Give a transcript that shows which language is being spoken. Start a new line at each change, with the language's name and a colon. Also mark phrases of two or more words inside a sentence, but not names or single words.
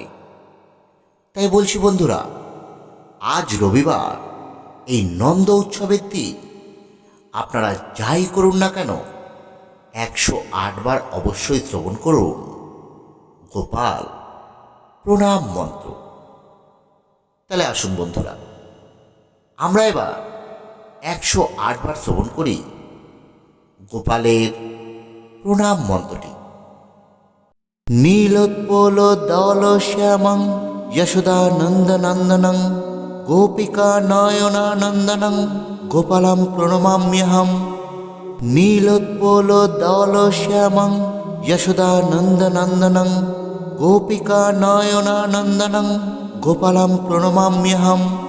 Bangla: তাই বলছি বন্ধুরা, আজ রবিবার, এই নন্দ উৎসবের দিন আপনারা যাই করুন না কেন 108 বার অবশ্যই শ্রবণ করুন গোপাল প্রণাম মন্ত্র। তাহলে আসুন বন্ধুরা, আমরা এবার 108 বার শ্রবণ করি গোপালের প্রণাম মন্ত্রটি।
Sanskrit: নীলোৎপল দল শ্যামং যশোদা নন্দনন্দনং গোপিকা নয়নানন্দনং গোপালং প্রণমাম্যহম। নীলোৎপল দল শ্যামং যশোদা নন্দনন্দনং গোপিকা নয়নানন্দনং গোপালং প্রণমাম্যহম।